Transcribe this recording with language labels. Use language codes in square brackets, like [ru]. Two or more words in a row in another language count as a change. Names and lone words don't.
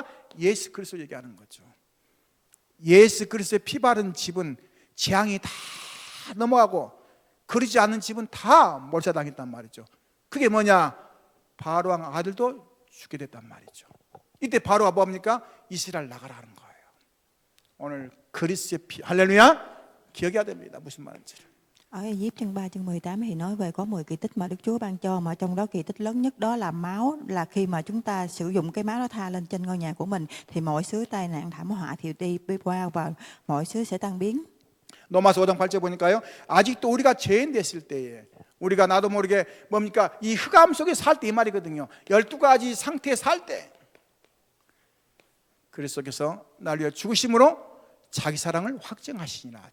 [ko] 예수 그리스도 얘기하는 거죠. 예수 그리스도의 피 바른 집은 재앙이 다 넘어가고 그러지 않는 집은 다 몰살당했단 말이죠. 그게 뭐냐? 바로왕 아들도 죽게 됐단 말이죠. 이때 바로가 뭡니까? 이스라엘 나가라는 거예요. 오늘 그리스도의 피, 할렐루야, 기억해야 됩니다. 무슨 말인지를. [vi] Ở Ai-cập chương 3 chương 18 thì nói về có 10 kỳ tích mà Đức Chúa ban cho, mà trong đó kỳ tích lớn nhất đó là máu, là khi mà chúng ta sử dụng cái máu đó tha lên trên ngôi nhà của mình thì mọi xứ tai nạn thảm họa thì đi qua và mọi xứ sẽ tan biến. [ko] 로마서 5장 8절 보니까요, 아직도 우리가 죄인 됐을 때에 우리가 나도 모르게 뭡니까? 이 흑암 속에 살 때 이 말이거든요. 12가지 상태에 살 때 그리스도께서 나를 위하여 죽으심으로 자기 사랑을 확증하시니라.